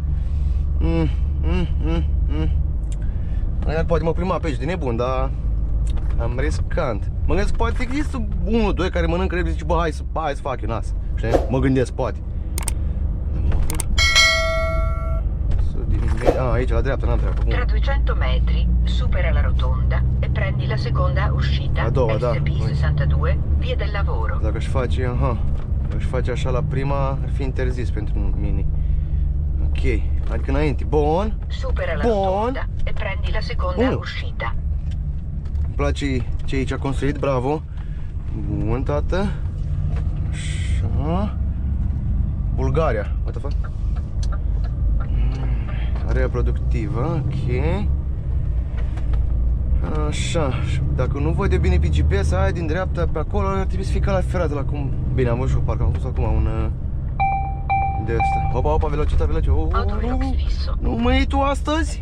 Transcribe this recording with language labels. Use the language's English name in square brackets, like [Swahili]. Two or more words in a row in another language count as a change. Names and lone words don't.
[Romanian] Poate mă prima pe aici de nebun, dar am riscant. Mă gândesc, poate există 1-2 care mănâncă repede și zice, bă, hai să fac eu nas. Știi? Mă gândesc, poate. Aici, la dreapta, n-am treabă. [Italian] Tra 200 metri, supera la rotonda e prendi la seconda uscita. [Romanian] A doua, da. [Italian] SP62, via del lavoro. [Romanian] Dacă aș face așa la prima, ar fi interzis pentru mine. Ok, adică înainte. Bun. [Italian] Supera la rotonda e prendi la seconda uscita. [Romanian] Îmi place ce aici a construit, bravo. Bun, tată. Așa. Bulgaria, [English] what the fuck? [Romanian] Area productivă, ok. Așa, dacă nu văd eu bine pe GPS, aia din dreapta pe acolo ar trebui să fie calea ferată la cum... Bine, am văzut, parcă am pus acum un... de asta. Opa, velocitate. Nu mă iei tu astăzi?